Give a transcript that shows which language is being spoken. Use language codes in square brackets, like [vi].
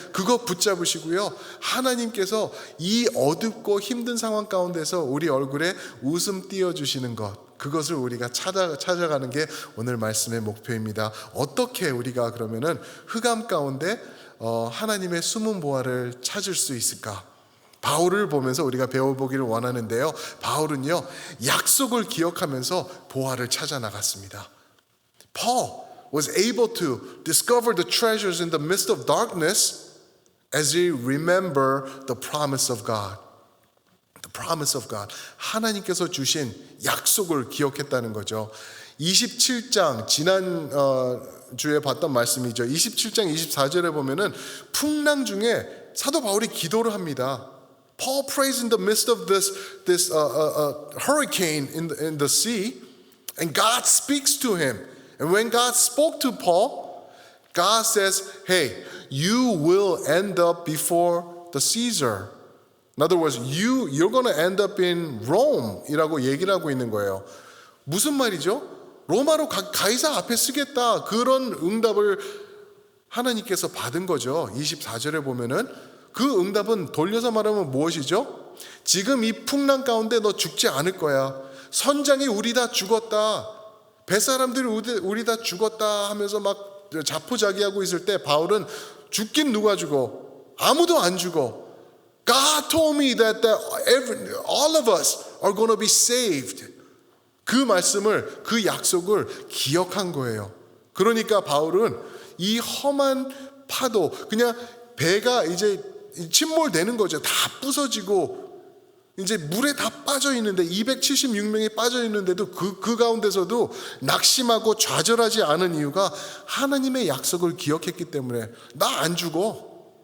[ko] 그거 붙잡으시고요. 하나님께서 이 어둡고 힘든 상황 가운데서 우리 얼굴에 웃음 띄워주시는 것, 그것을 우리가 찾아가는 게 오늘 말씀의 목표입니다. 어떻게 우리가 그러면은 흑암 가운데 하나님의 숨은 보화를 찾을 수 있을까? 바울을 보면서 우리가 배워보기를 원하는데요. 바울은요, 약속을 기억하면서 보화를 찾아 나갔습니다. [en] Paul was able to discover the treasures in the midst of darkness as he remembered the promise of God. The promise of God. [ko] 하나님께서 주신 약속을 기억했다는 거죠. 27장 지난 주에 봤던 말씀이죠. 27장 24절에 보면은 풍랑 중에 사도 바울이 기도를 합니다. [en] Paul prays in the midst of this hurricane in the sea, and God speaks to him. And when God spoke to Paul, God says, "Hey, you will end up before the Caesar." In other words, you're going to end up in Rome이라고 [ko] 얘기를 하고 있는 거예요. 무슨 말이죠? 로마로 가이사 앞에 쓰겠다. 그런 응답을 하나님께서 받은 거죠. 24절에 보면은 그 응답은 돌려서 말하면 무엇이죠? 지금 이 풍랑 가운데 너 죽지 않을 거야. 선장이 우리 다 죽었다. 뱃사람들이 우리 다 죽었다 하면서 막 자포자기하고 있을 때 바울은 죽긴 누가 죽어? 아무도 안 죽어. [en] God told me that all of us are going to be saved. [ko] 그 말씀을, 그 약속을 기억한 거예요. 그러니까 바울은 이 험한 파도, 그냥 배가 이제 침몰되는 거죠. 다 부서지고 이제 물에 다 빠져 있는데 276명이 빠져 있는데도 그 가운데서도 낙심하고 좌절하지 않은 이유가 하나님의 약속을 기억했기 때문에 나 안 죽어.